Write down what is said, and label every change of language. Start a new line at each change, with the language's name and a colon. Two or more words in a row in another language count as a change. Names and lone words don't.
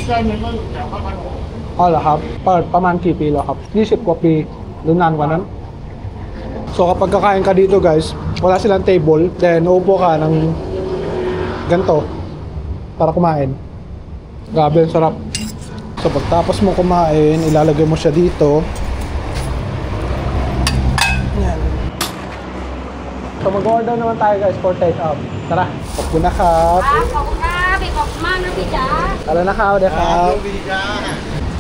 Thai: อ๋อเหรอครับเปิดประมาณกี่ปีแล้วครับ20 กว่าปีหรือนานกว่านั้น
Filipino: So kapag kakain ka dito guys, wala silang table, then uupo ka ng ganito para kumain. Grabe, sarap. So pagtapos mo kumain, ilalagay mo siya dito. Yan. So mag-order naman tayo guys
English: for take out.
Filipino: Tara,
Thai: ขอบคุณนะครับ ขอบคุณครับพี่ขอบคุณมากนะพี่จ๋า
Filipino: Tara na ka, ค ค รั รับ บดีจ้า